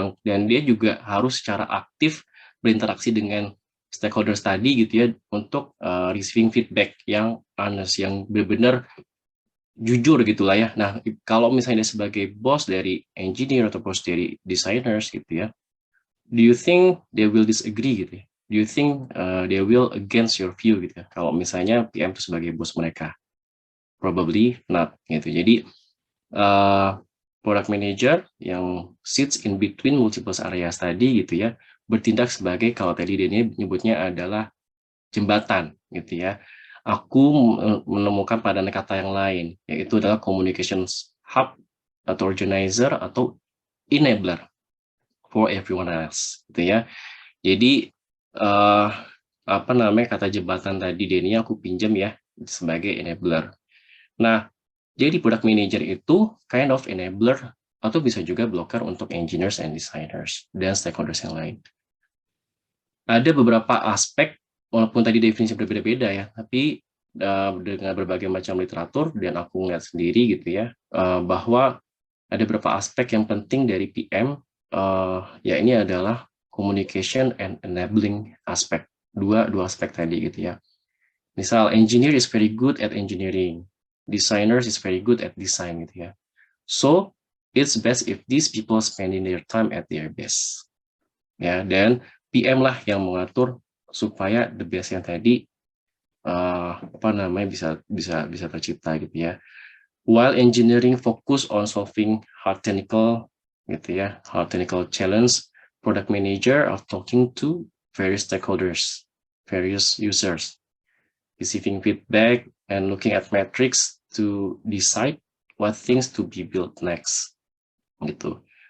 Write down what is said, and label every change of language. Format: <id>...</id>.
<id>Dan dia juga harus secara aktif berinteraksi dengan stakeholders tadi gitu ya, untuk</id> <en>receiving feedback</en> <id>yang honest, yang benar-benar jujur gitulah ya. Nah, kalau misalnya dia sebagai bos dari engineer atau bos dari designers gitu ya,</id> <en>do you think they will disagree</en> <id>gitu ya?</id> <en>Do you think they will against your view</en> <id>gitu ya? Kalau misalnya PM itu sebagai bos mereka,</id> <en>probably not</en> <id>gitu. Jadi product manager yang</id> <en>sits in between multiple areas</en> <id>tadi gitu ya, bertindak sebagai, kalau tadi dia nyebutnya adalah jembatan gitu ya. Aku menemukan padanan kata yang lain, yaitu adalah</id> <en>communications hub</en> <id>atau organizer atau</id> <en>enabler for everyone else</en> <id>gitu ya. Jadi apa namanya, kata jembatan tadi Denny aku pinjam ya sebagai enabler. Nah, jadi product manager itu</id> <en>kind of enabler</en> <id>atau bisa juga blocker untuk</id> <en>engineers and designers</en> <id>dan stakeholders yang lain. Ada beberapa aspek, walaupun tadi definisi berbeda-beda ya, tapi dengan berbagai macam literatur dan aku ngeliat sendiri gitu ya, bahwa ada beberapa aspek yang penting dari PM, ya ini adalah</id> <en>communication and enabling</en> <id>aspek, dua aspek tadi gitu ya.</id> <en>Misal engineer is very good at engineering, designers is very good at design</en> <id>gitu ya.</id> <en>So it's best if these people spending their time at their best.</en> <id>Ya, dan PM lah yang mengatur supaya the best yang tadi apa namanya bisa tercipta gitu ya.</id> <en>While engineering focus on solving hard technical</en> <id>gitu ya,</id> <en>hard technical challenge, product manager are talking to various stakeholders, various users, receiving feedback and looking at metrics to decide what things to be built next gitu.</en>